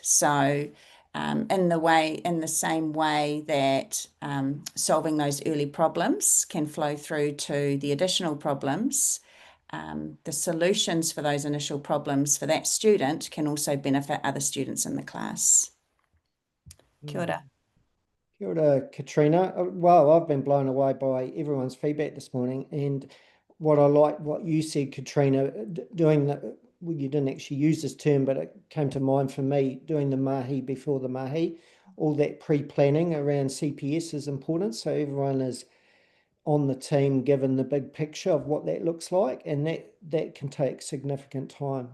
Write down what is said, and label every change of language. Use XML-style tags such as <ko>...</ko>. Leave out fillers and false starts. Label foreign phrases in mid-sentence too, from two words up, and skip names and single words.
<en>So, in the same way that solving those early problems can flow through to the additional problems, the solutions for those initial problems for that student can also benefit other students in the class.</en> <mi>Kia ora. Kia ora, Katrina.</mi> <en>Well, I've been blown away by everyone's feedback this morning, and what I like what you said, Katrina, doing the, well, you didn't actually use this term, but it came to mind for me, doing the mahi before the mahi. All that pre-planning around CPS is important, so everyone is on the team given the big picture of what that looks like, and that can take significant time.</en>